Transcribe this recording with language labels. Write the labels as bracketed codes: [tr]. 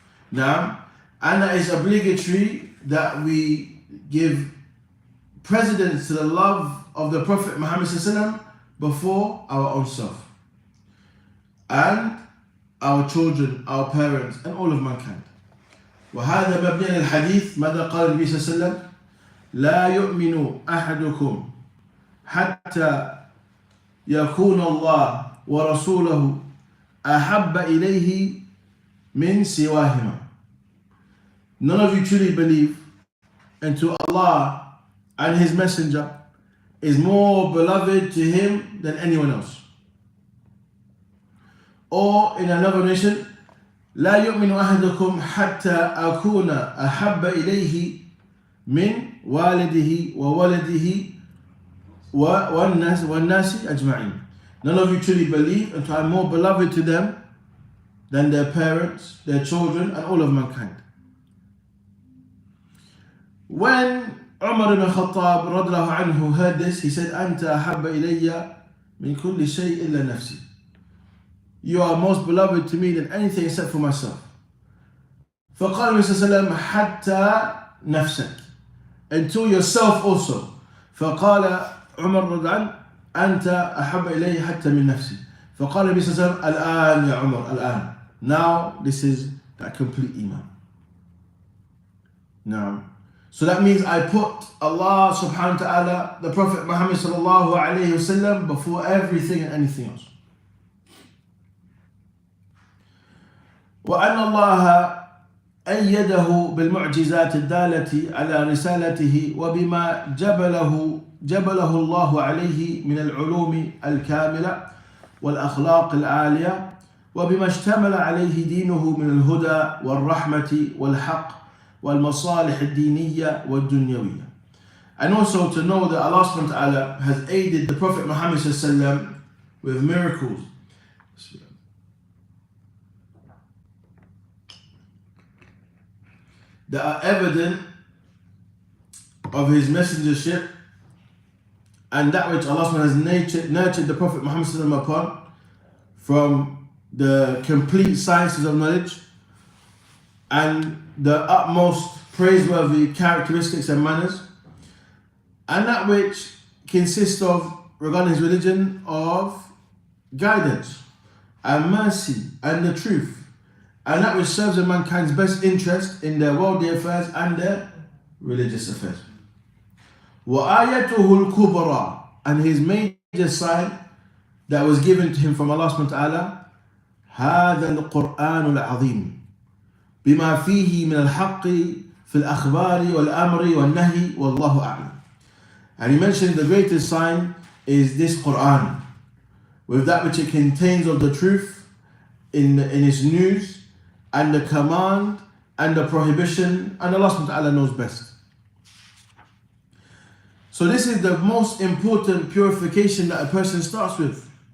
[en] Now, and it is obligatory that we give precedence to the love of the Prophet Muhammad ﷺ before our own self, and our children, our parents, and all of mankind. [ar] وهذا مبني على الحديث ماذا قال النبي صلى الله عليه وسلم لا يؤمن أحدكم حتى يكون الله ورسوله أحب إليه من سواهما. [en] None of you truly believe until Allah and His Messenger is more beloved to Him than anyone else. Or in another nation, [ar] لا يؤمن أحدكم حتى أكون أحب إليه من والده وولده والناس أجمعين. [en] None of you truly believe until I am more beloved to them than their parents, their children, and all of mankind. When Umar ibn Khattab radiallahu anhu heard this, he said, [ar] أنت أحب إلي من كل شيء إلا نفسي. [en] You are most beloved to me than anything except for myself. [ar] فقال النبي صلى الله عليه وسلم حتى نفسك, [en] until yourself also. [ar] فقال عمر رضي عنه أنت أحب إلي حتى من نفسي. فقال النبي صلى الله عليه وسلم الآن يا عمر الآن. [en] Now this is that complete iman. Now, so that means I put Allah subhanahu wa ta'ala, the Prophet Muhammad sallallahu alayhi wa sallam, before everything and anything else. [ar] وأن الله أيده بالمعجزات الدالة على رسالته وبما جبله الله عليه من العلوم الكاملة والأخلاق العالية وبما اشتمل عليه دينه من الهدى والرحمة والحق والمصالح الدينية والدنيوية. [en] And also to know that Allah subhanahu wa ta'ala has aided the Prophet Muhammad sallallahu alayhi wa sallam with miracles that are evident of his messengership and that which Allah subhanahu wa ta'ala has nurtured the Prophet Muhammad sallallahu alayhi wa sallam upon from the complete sciences of knowledge and the utmost praiseworthy characteristics and manners, and that which consists of, regarding his religion, of guidance and mercy and the truth, and that which serves in mankind's best interest in their worldly affairs and their religious affairs. [ar] وَآيَتُهُ الْكُبْرَى, [en] and his major sign that was given to him from Allah subhanahu wa ta'ala, [ar] هَذَا الْقُرْآنُ الْعَظِيمُ بما فيه من الحق في الأخبار والأمر والنهي والله أعلم. [en] And he mentioned the greatest sign is this Quran, with that which it contains of the truth in its news and the command and the prohibition, and Allah subhanahu wa ta'ala knows best. So this is the most important purification that a person starts with.